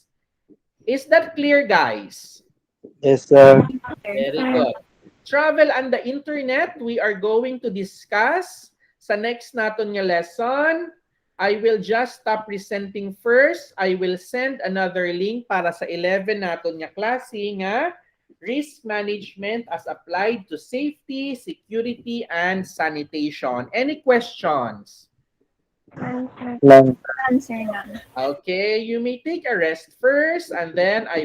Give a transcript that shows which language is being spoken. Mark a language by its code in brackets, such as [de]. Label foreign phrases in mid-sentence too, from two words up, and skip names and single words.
[en] Is that clear, guys? Yes, sir. Very good. Travel and the internet, we are going to discuss sa next [hil] naton nga [en] lesson. I will just stop presenting first. I will send another link [hil] para sa 11 naton nga klase nga [en] risk management as applied to safety, security, and sanitation. Any questions? Answer. Lang. Answer none. Okay, you may take a rest first and then I